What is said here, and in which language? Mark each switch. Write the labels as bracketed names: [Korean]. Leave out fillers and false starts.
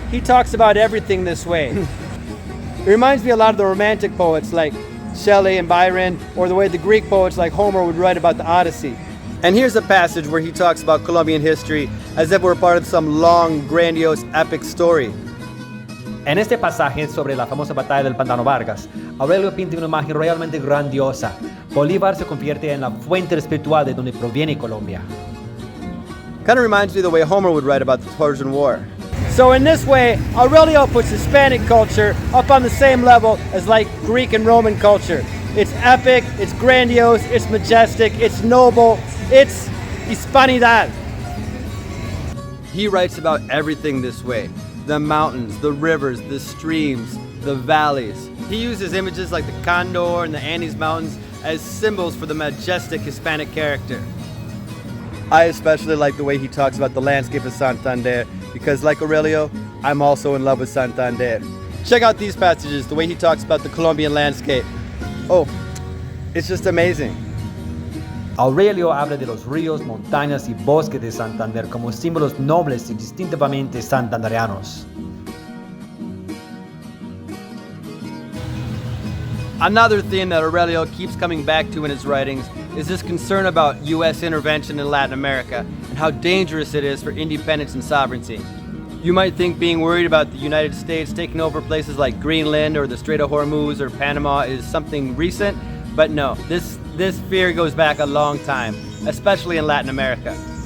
[English] He talks about everything this way. It reminds me a lot of the romantic poets like Shelley and Byron, or the way the Greek poets like Homer would write about the Odyssey. And here's a passage where he talks about Colombian history as if we're part of some long, grandiose, epic story. [Spanish] En este pasaje sobre la famosa batalla del Pantano Vargas, Aurelio pinta una imagen realmente grandiosa. Bolívar se convierte en la fuente espiritual de donde proviene Colombia. [English] Kind of reminds me of the way Homer would write about the Trojan War. So in this way, Aurelio puts Hispanic culture up on the same level as like Greek and Roman culture. It's epic, it's grandiose, it's majestic, it's noble, it's hispanidad. He writes about everything this way. The mountains, the rivers, the streams, the valleys. He uses images like the Cóndor and the Andes Mountains as symbols for the majestic Hispanic character. I especially like the way he talks about the landscape of Santander because, like Aurelio, I'm also in love with Santander. Check out these passages, the way he talks about the Colombian landscape. Oh, it's just amazing. [Spanish] Aurelio habla de los ríos, montañas y bosques de Santander como símbolos nobles y distintivamente santandereanos. [English] Another theme that Aurelio keeps coming back to in his writings is this concern about U.S. intervention in Latin America and how dangerous it is for independence and sovereignty. You might think being worried about the United States taking over places like Greenland or the Strait of Hormuz or Panama is something recent, but no, this fear goes back a long time, especially in Latin America.